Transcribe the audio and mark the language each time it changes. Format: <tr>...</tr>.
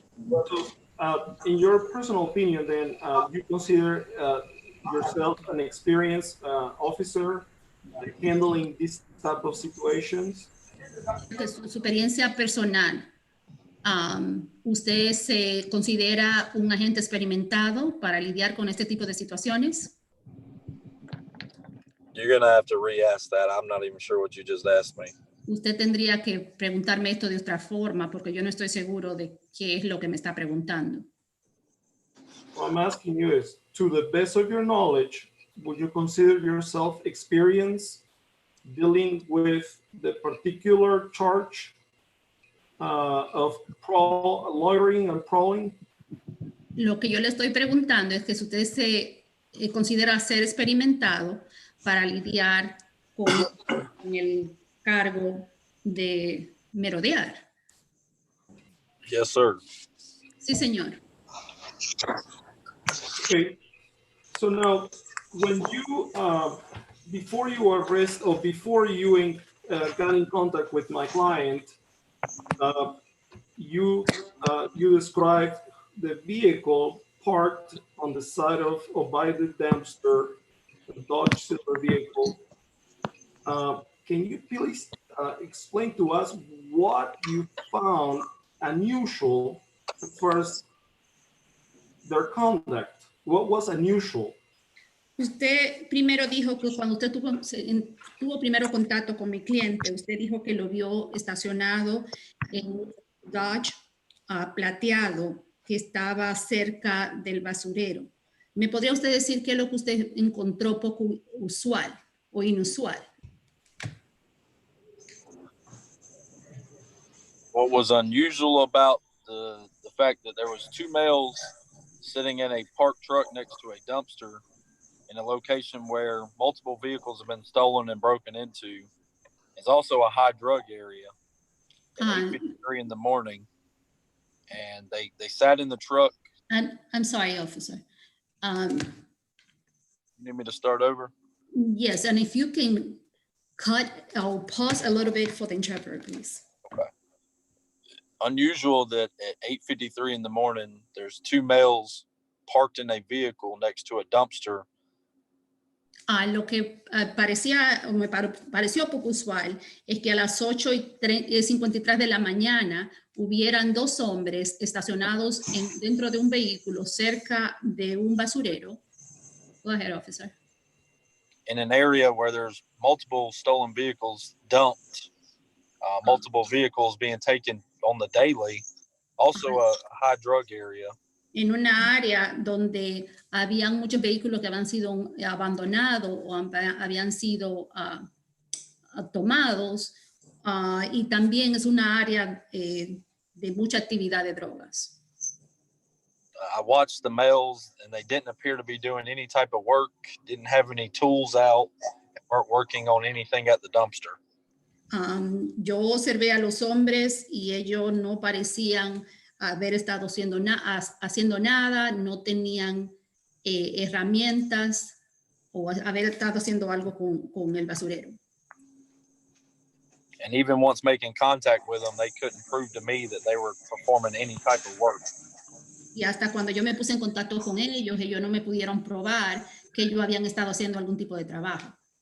<en>So, in your personal opinion, then, you consider yourself an experienced officer handling this type of situations?</en> <es>Su experiencia personal, ¿Usted se considera un agente experimentado para lidiar con este tipo de situaciones?</es> <en>You're going to have to re-ask that. I'm not even sure what you just asked me.</en> <es>Usted tendría que preguntarme esto de otra forma porque yo no estoy seguro de qué es lo que me está preguntando.</es> <en>What I'm asking you is, to the best of your knowledge, would you consider yourself experienced dealing with the particular charge of lawyering and prowling?</en> <es>Lo que yo le estoy preguntando es que si usted se considera ser experimentado para lidiar con el cargo de merodear.</es> <en>Yes, sir.</en> <es>Sí, señor.</es> <en>Okay, so now when you, before you arrest or before you got in contact with my client, you described the vehicle parked on the side of or by the dumpster, a Dodge Silver vehicle. Can you please explain to us what you found unusual as far as their conduct? What was unusual?</en> <es>Usted primero dijo que cuando usted tuvo primero contacto con mi cliente, usted dijo que lo vio estacionado en un Dodge plateado que estaba cerca del basurero. ¿Me podría usted decir qué es lo que usted encontró poco usual o inusual?</es> <en>What was unusual about the fact that there was two males sitting in a parked truck next to a dumpster in a location where multiple vehicles have been stolen and broken into is also a high drug area at 8:53 in the morning. And they sat in the truck. I'm sorry, officer. You need me to start over? Yes, and if you can cut or pause a little bit for the interpreter, please. Okay. Unusual that at 8:53 in the morning, there's two males parked in a vehicle next to a dumpster.</en> <es>Lo que me pareció poco usual es que a las 8:53 de la mañana hubieran dos hombres estacionados dentro de un vehículo cerca de un basurero.</es> <en>Go ahead, officer. In an area where there's multiple stolen vehicles dumped, multiple vehicles being taken on the daily, also a high drug area.</en> <es>En una área donde habían muchos vehículos que habían sido abandonados o habían sido tomados, y también es una área de mucha actividad de drogas.</es> <en>I watched the males and they didn't appear to be doing any type of work, didn't have any tools out, weren't working on anything at the dumpster.</en> <es>Yo observé a los hombres y ellos no parecían haber estado haciendo nada, no tenían herramientas o haber estado haciendo algo con el basurero.</es> <en>And even once making contact with them, they couldn't prove to me that they were performing any type of work.</en> <es>Y hasta cuando yo me puse en contacto con ellos no me pudieron probar que ellos habían estado haciendo algún tipo de trabajo.</es>